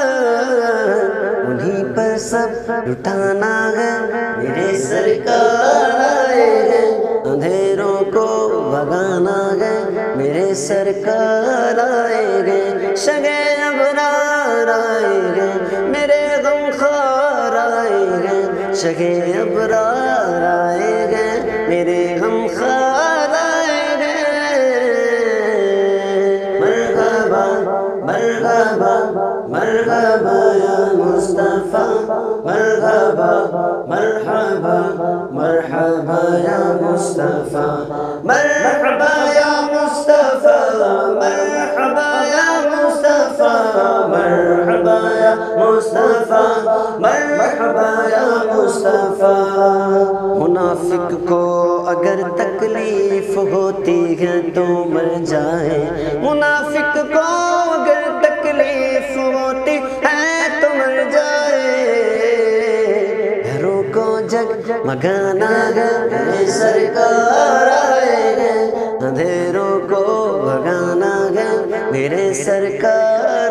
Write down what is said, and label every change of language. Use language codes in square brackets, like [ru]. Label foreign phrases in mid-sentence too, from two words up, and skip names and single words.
[ur] انہیں پر سب لٹانا ہے میرے سرکار آئے گئے اندھیروں کو بھگانا ہے میرے سرکار آئے گئے شگے ابرار آئے گئے میرے غمخوار آئے گئے شگے ابرار آئے گئے میرے غمخوار آئے گئے [ar] مرحبا مرحبا مرحبا یا مصطفیٰ مرحبا مرحبا مرحبا یا مصطفیٰ مرحبا یا مصطفیٰ مرحبا یا مصطفیٰ مرحبا یا مصطفیٰ مرحبا یا مصطفیٰ [ur] منافق کو اگر تکلیف ہوتی ہے تو مر جائے منافق کو اگر تکلیف ہوتی ہے تو مر جائے گھروں کو جگ مگانا ہے میرے سرکار آئے گئے اندھیروں کو بھگانا ہے میرے سرکار